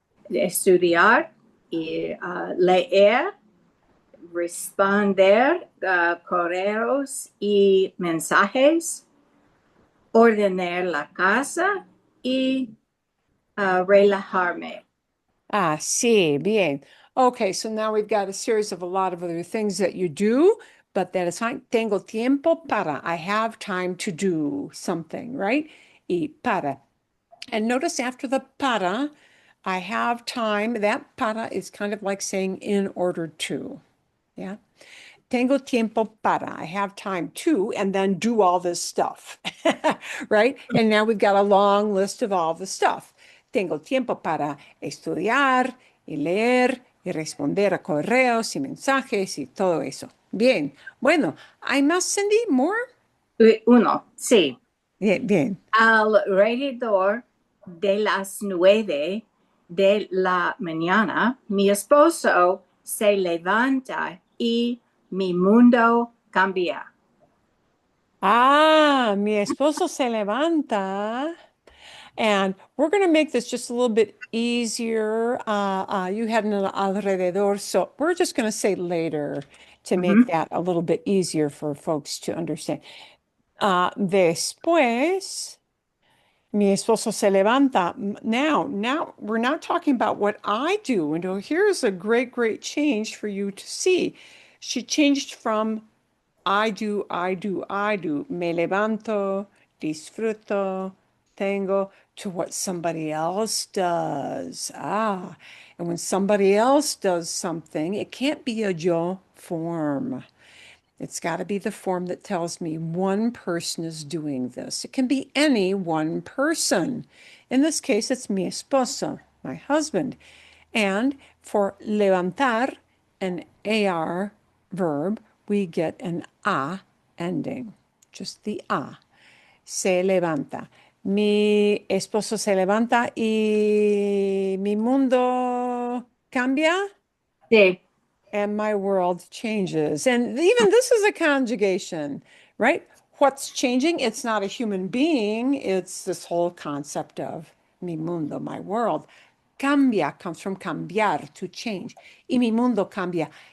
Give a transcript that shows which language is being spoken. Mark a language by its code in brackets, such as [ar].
[es] Estudiar y leer, responder correos y mensajes, ordenar la casa y relajarme. Sí, bien. [en] Okay, so now we've got a series of a lot of other things that you do, but that is fine. [es] Tengo tiempo para. [en] I have time to do something, right? [es] Y para. [en] And notice after the para, I have time. That para is kind of like saying in order to. Yeah. [es] Tengo tiempo para. [en] I have time to, and then do all this stuff, right? And now we've got a long list of all the stuff. [es] Tengo tiempo para estudiar y leer y responder a correos y mensajes y todo eso. Bien. Bueno, ¿hay más, Cindy? [en] More? [es] Uno, sí. Bien, bien. Alrededor de las 9 de la mañana, mi esposo se levanta y mi mundo cambia. Mi esposo se levanta. [en] And we're going to make this just a little bit easier. You had an alrededor, so we're just going to say later to make that a little bit easier for folks to understand. [es] Después, mi esposo se levanta. [en] Now we're not talking about what I do. And here's a great, great change for you to see. She changed from I do, [es] me levanto, disfruto, tengo, [en] to what somebody else does. And when somebody else does something, it can't be a yo form. It's got to be the form that tells me one person is doing this. It can be any one person. In this case, it's [es] mi esposo, [en] my husband. And for levantar, an AR verb, we get an a ending, just the a. [es] Se levanta. Mi esposo se levanta y mi mundo cambia. Sí. [en] And my world changes. And even this is a conjugation, right? What's changing? It's not a human being. It's this whole concept of [es] mi mundo, [en] my world. Cambia comes from cambiar, to change. [es] Y mi mundo cambia